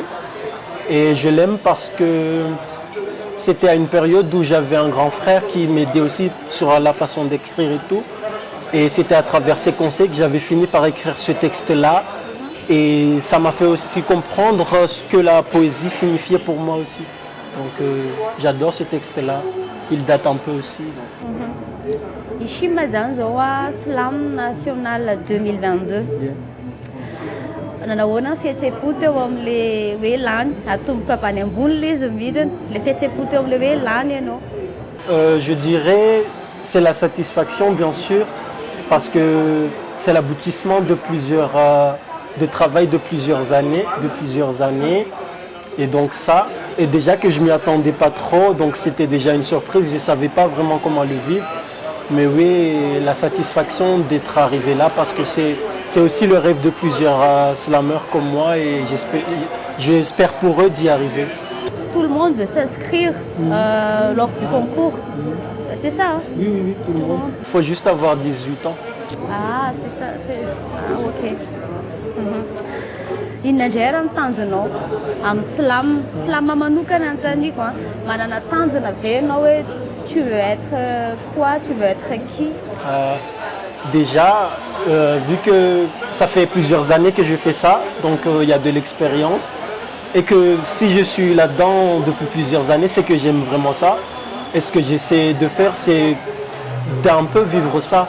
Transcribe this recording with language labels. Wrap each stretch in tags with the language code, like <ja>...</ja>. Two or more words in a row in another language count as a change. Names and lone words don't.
<fr>Et je l'aime parce que c'était à une période où j'avais un grand frère qui m'aidait aussi sur la façon d'écrire et tout. Et c'était à travers ses conseils que j'avais fini par écrire ce texte-là. Et ça m'a fait aussi comprendre ce que la poésie signifiait pour moi aussi. Donc j'adore ce texte-là. Il date un peu aussi.</fr> <mg>Ici mazany zao a Slam National 2022. Nanahoana ny fihetseham-po teo amin'le hoe lany atomboka avy any ambony le izy midina le fihetseham-po teo amin'le hoe lany ianao?</mg> <fr>Je dirais c'est la satisfaction bien sûr parce que c'est l'aboutissement de travail de plusieurs années. Et donc ça, et déjà que je m'y attendais pas trop, donc c'était déjà une surprise, je ne savais pas vraiment comment le vivre. Mais oui, la satisfaction d'être arrivé là parce que c'est aussi le rêve de plusieurs slameurs comme moi et j'espère pour eux d'y arriver. Tout le monde veut s'inscrire lors du concours. C'est ça, hein? Oui, tout le monde. Il faut juste avoir 18 ans. Ah, c'est ça.</fr> <mg>Ah, ok. Inona indray raha ny tanjonao amin'ny slam manokana antaniako a manana tanjona ve ianao hoe</mg> <fr>tu veux être quoi, tu veux être qui? Déjà, vu que ça fait plusieurs années que je fais ça, donc il y a de l'expérience et que si je suis là-dedans depuis plusieurs années, c'est que j'aime vraiment ça. Et ce que j'essaie de faire, c'est d'un peu vivre ça.</fr>